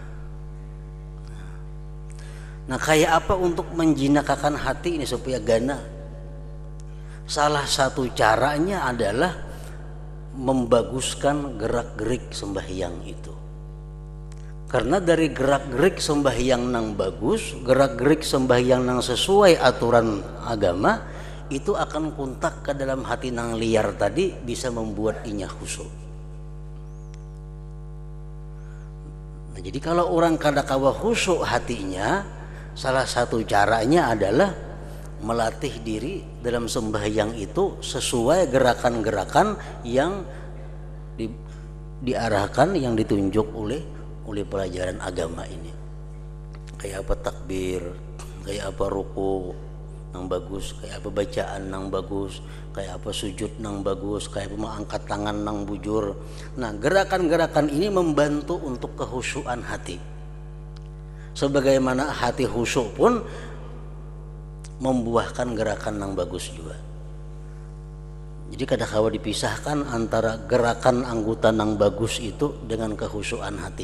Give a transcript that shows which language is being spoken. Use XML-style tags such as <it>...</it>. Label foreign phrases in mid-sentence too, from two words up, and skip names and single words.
<bjn>Nah, kayak apa untuk menjinakakan hati ini supaya gana?</bjn> <id>Salah satu caranya adalah membaguskan gerak-gerik sembahyang itu.</id> <bjn>Karena dari gerak-gerik sembahyang nang bagus, gerak-gerik sembahyang nang sesuai aturan agama, itu akan kuntak ke dalam hati nang liar tadi, bisa membuat inya khusyuk.</bjn> <id>Nah, jadi kalau orang kadakawa khusyuk hatinya, salah satu caranya adalah melatih diri dalam sembahyang itu sesuai gerakan-gerakan yang diarahkan, yang ditunjuk oleh pelajaran agama ini.</id> <bjn>Kayak apa takbir, kayak apa ruku nang bagus, kayak apa bacaan nang bagus, kayak apa sujud nang bagus, kayak apa mengangkat tangan nang bujur.</bjn> <id>Nah, gerakan-gerakan ini membantu untuk kekhusyuan hati. Sebagaimana hati khusyuk pun membuahkan gerakan nang bagus juga. Jadi kadang-kadang dipisahkan antara gerakan anggota nang bagus itu dengan kekhusyuan hati.</id>